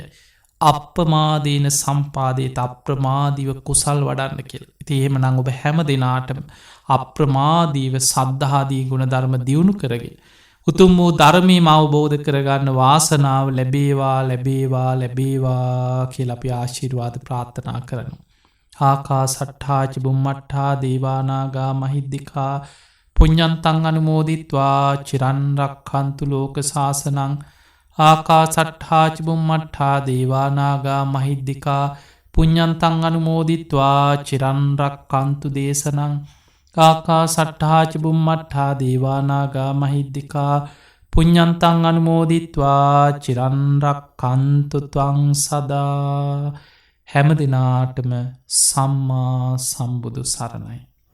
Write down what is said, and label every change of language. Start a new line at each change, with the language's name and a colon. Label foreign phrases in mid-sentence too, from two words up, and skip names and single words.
Sinhala: අප්‍රමාදීන සම්පාදයට අප්‍රමාදීව කුසල් වඩන්න කෙල්. ඉති එහෙම නං ඔබ හැම දෙනාටම අප්‍රමාදීව සද්ධාදී ගුණ ධර්ම දියුණු කරගෙන. උතුම් වූ ධර්මීම අවබෝධ කරගන්න වාසනාව ලැබේවා කියල අපි ආශිර්වාද ප්‍රාර්ථනා කරනු.
Pali: ආකා සට්ඨාච බුම්මට්ඨා දේවානාගා මහිද්දිකා පුඤ්ඤන්තං අනුමෝදිත්වා චිරන්රක්ඛන්තු ලෝක සාසනං ආකා සට්ඨාච බුම්මට්ඨා දේවානාගා මහිද්දිකා පුඤ්ඤන්තං අනුමෝදිත්වා චිරන්රක්ඛන්තු දේශනං ආකා සට්ඨාච බුම්මට්ඨා දේවානාගා මහිද්දිකා පුඤ්ඤන්තං අනුමෝදිත්වා චිරන්රක්ඛන්තු ත්වං සදා.
Sinhala: හැම දිනාටම සම්මා සම්බුදු සරණයි.